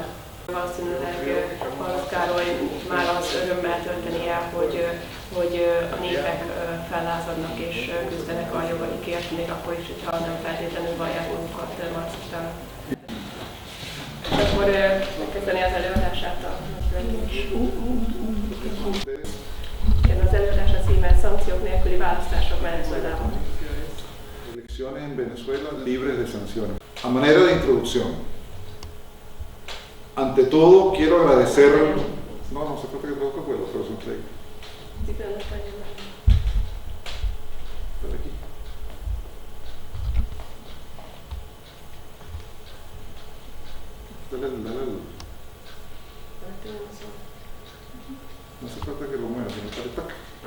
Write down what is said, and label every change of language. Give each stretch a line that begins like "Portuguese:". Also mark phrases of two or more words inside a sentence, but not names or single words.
Hungarian: Valószínűleg Marx Károly már az örömmel tölteni el, hogy a népek fellázadnak és küzdenek a jogaikért, még akkor is, hogyha nem feltétlenül vallják magukat marxistának. Akkor megkezdeni az előadását a az előadás a címe Szankciók nélküli választások Venezuelában.
Spanish: Elecciones en Venezuela libres de sanciones. A manera de introducción. Ante todo, quiero agradecer. No se falta que traduzca porque los traducen play. No hace falta que lo mueva, sino para acá.